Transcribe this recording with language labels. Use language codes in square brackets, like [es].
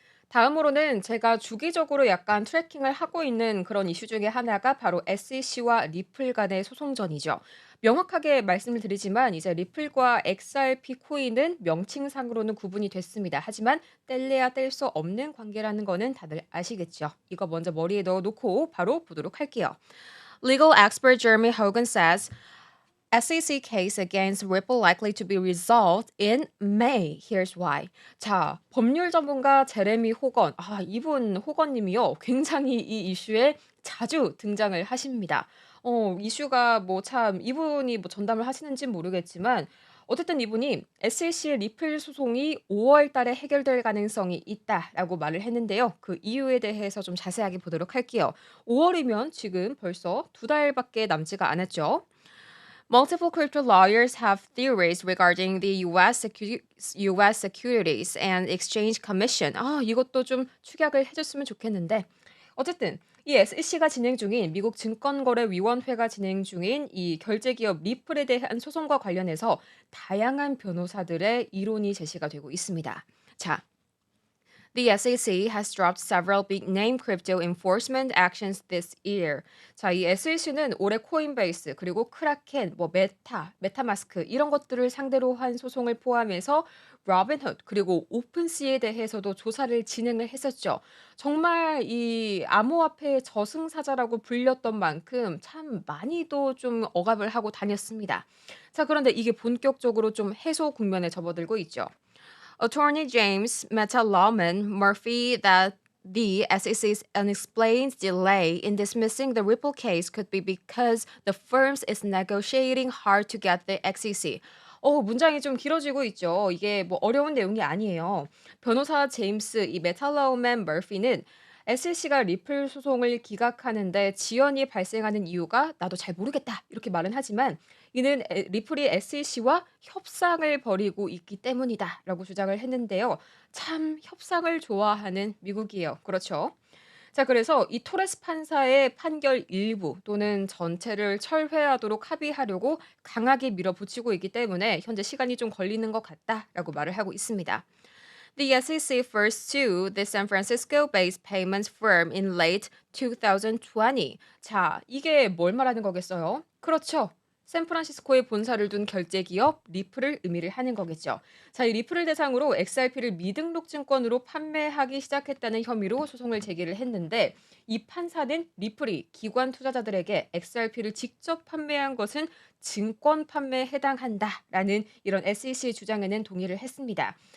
[ko] 다음으로는 제가 주기적으로 약간 트래킹을 하고 있는 그런 이슈 중에 하나가 바로 SEC와 리플 간의 소송전이죠. 명확하게 말씀을 드리지만 이제 리플과 XRP 코인은 명칭상으로는 구분이 됐습니다. 하지만 뗄래야 뗄 수 없는 관계라는 거는 다들 아시겠죠. 이거 먼저 머리에 넣어 놓고 바로 보도록 할게요. [en] Legal expert Jeremy Hogan says SEC case against Ripple likely to be resolved in May. Here's why. [ko] 자, 법률 전문가 제레미 호건. 아, 이분 호건 님이요. 굉장히 이 이슈에 자주 등장을 하십니다. 이슈가 뭐 참 이분이 뭐 전담을 하시는진 모르겠지만 어쨌든 이분이 SEC의 리플 소송이 5월 달에 해결될 가능성이 있다라고 말을 했는데요. 그 이유에 대해서 좀 자세하게 보도록 할게요. 5월이면 지금 벌써 두 달밖에 남지가 않았죠. [en] Multiple crypto lawyers have theories regarding the US Securities and Exchange Commission. [ko] 아, 이것도 좀 축약을 해줬으면 좋겠는데. 어쨌든 이 SEC가 진행 중인 미국 증권거래위원회가 진행 중인 이 결제기업 리플에 대한 소송과 관련해서 다양한 변호사들의 이론이 제시가 되고 있습니다. 자, [en] The SEC has dropped several big-name crypto enforcement actions this year. [ko] 자, 이 SEC는 올해 코인베이스 그리고 크라켄, 메타마스크 이런 것들을 상대로 한 소송을 포함해서 로빈훗 그리고 오픈시에 대해서도 조사를 진행을 했었죠. 정말 이 암호화폐의 저승사자라고 불렸던 만큼 참 많이도 좀 억압을 하고 다녔습니다. 자, 그런데 이게 본격적으로 좀 해소 국면에 접어들고 있죠. [en] Attorney James Meta-Lawman Murphy that the SEC's unexplained delay in dismissing the Ripple case could be because the firm is negotiating hard to get the SEC. [ko] 문장이 좀 길어지고 있죠. 이게 뭐 어려운 내용이 아니에요. 변호사 제임스 이 메탈라우맨 머피는 SEC가 리플 소송을 기각하는데 지연이 발생하는 이유가 나도 잘 모르겠다 이렇게 말은 하지만 이는 리플이 SEC와 협상을 벌이고 있기 때문이다라고 주장을 했는데요. 참 협상을 좋아하는 미국이에요. 그렇죠? 자, 그래서 이 토레스 판사의 판결 일부 또는 전체를 철회하도록 합의하려고 강하게 밀어붙이고 있기 때문에 현재 시간이 좀 걸리는 것 같다라고 말을 하고 있습니다. [en] The SEC first sued the San Francisco-based payments firm in late 2020. [ko] 자, 이게 뭘 말하는 거겠어요? 그렇죠. 샌프란시스코에 본사를 둔 결제 기업 리플을 의미를 하는 거겠죠. 자, 이 리플을 대상으로 XRP를 미등록 증권으로 판매하기 시작했다는 혐의로 소송을 제기를 했는데 이 판사는 리플이 기관 투자자들에게 XRP를 직접 판매한 것은 증권 판매에 해당한다라는 이런 SEC 주장에는 동의를 했습니다.